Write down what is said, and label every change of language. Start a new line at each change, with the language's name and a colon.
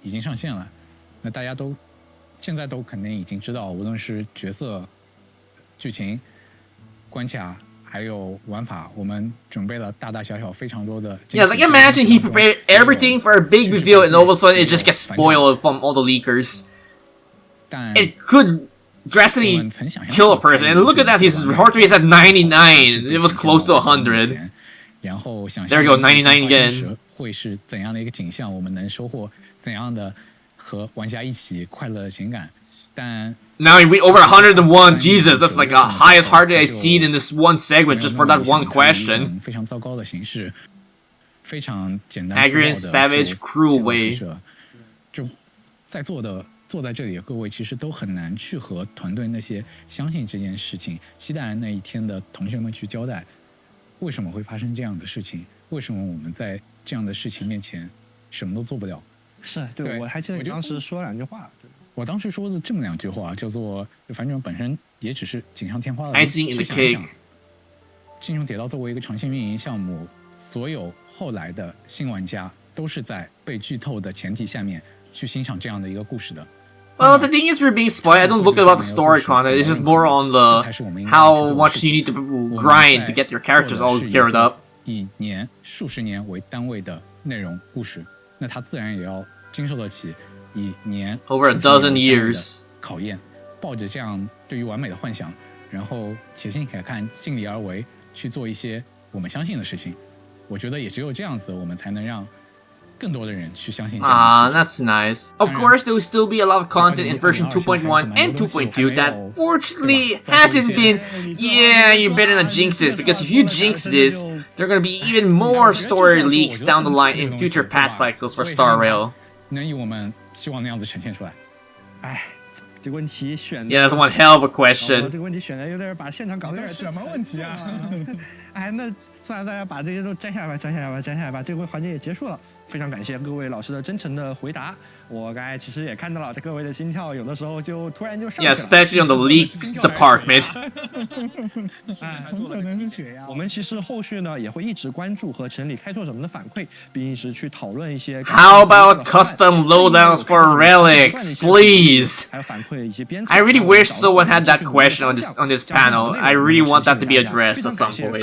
Chinese: 已经上线了，那大家都现在都肯定已经知道，无论是角色、剧情、关卡。还有玩法，我们准备了大大小小非常多的。
English: Yeah, like imagine he prepared everything for a big reveal, and all of a sudden it just gets spoiled from all the leakers. It could drastically kill a person. And look at that, his heart rate is at 99. It was close to 100.
Chinese: 然后想
English: There you go, 99 again.
Chinese: 会是怎样的一个景象？我们能收获怎样的和玩家一起快乐的情感？但
English: Now we over 101. Jesus, that's like the highest heart rate I've seen in this one segment just for that one question.
Chinese: 非常糟糕的形式，非常简单。
English: Arrogant, savage, cruel way.
Chinese: 就在坐在这里的各位，其实都很难去和团队那些相信这件事情、期待那一天的同学们去交代，为什么会发生这样的事情？为什么我们在这样的事情面前什么都做不了？是对，我还记得你当时说两句话。我当时说的这么两句话，叫做反正本身也只是锦上添花的。
English: Icing in the cake。
Chinese: 金熊铁道作为一个长线运营项目，所有后来的新玩家都是在被剧透的前提下面去欣赏这样的一个故事的。
English: Well, the thing is, we're being spoiled. I don't look about the story content. It's just more on the how much you need to grind to get your characters all geared up.
Chinese: 以年、数十年为单位的内容故事，那它自然也要经受得起。以年
English: over a dozen years
Chinese: 考验，抱着这样对于完美的幻想，然后且行且看，尽力而为，去做一些我们相信的事情。我觉得也只有这样子，我们才能让更多的人去相信。
English: Ah, that's nice. Of course, there will still be a lot of content in version 2.1 and 2.2 that fortunately hasn't been. Yeah, you better not jinx this, because if you jinx this, there are gonna be even more story leaks down the line in future patch cycles for Star Rail.
Chinese: 能以我们希望的样子呈现出来。哎，这个问题选的
English: Yeah, that's one hell of a question.
Chinese: 这个问题选的有点把现场搞得有点什么问题啊？哎，那算了，大家把这些都摘下来吧，摘下来吧，摘下来吧。这个环节也结束了，非常感谢各位老师的真诚的回答。我刚才其实也看到了各位的心跳，有的时候就突然就上去了。
English: Yeah, especially on the leaks department.
Chinese: 哎，可能是血压。我们其实后续呢也会一直关注和城里开拓者们的反馈，并一直去讨论一些。
English: How about custom loadouts for relics, please?
Chinese: 还有反馈以及编。
English: I really wish someone had that question on this panel. I really want that to be addressed at some point.